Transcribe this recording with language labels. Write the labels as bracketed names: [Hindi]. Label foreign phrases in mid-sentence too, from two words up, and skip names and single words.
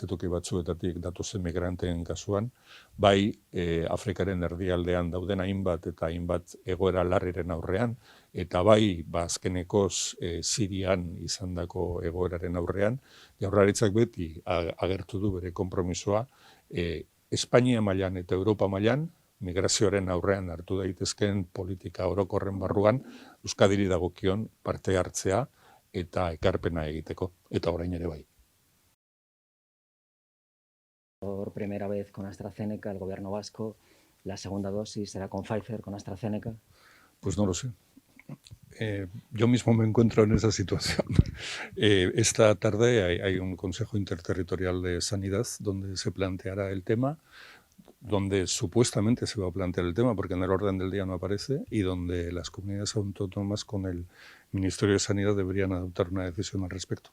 [Basque] toki batzuetatik datozen migranteen kasuan, bai Afrikaren erdialdean dauden hainbat eta hainbat egoera larriren aurrean, eta bai azkenekoz Sirian izandako egoeraren aurrean, Jaurlaritzak beti agertu du bere konpromisoa Espainia mailan eta Europa mailan migrazioaren aurrean hartu daitezkeen politika orokorren barruan Euskadiri dagokion parte hartzea eta ekarpena egiteko, eta orain ere bai. [Spanish] Por primera vez con AstraZeneca, el gobierno vasco, la segunda dosis será con Pfizer, con AstraZeneca. Pues no lo sé. Yo mismo me encuentro en esa situación. Esta tarde hay un Consejo Interterritorial de Sanidad donde se planteará el tema, donde supuestamente se va a plantear el tema, porque en el orden del día no aparece, y donde las comunidades autónomas con el Ministerio de Sanidad deberían adoptar una decisión al respecto.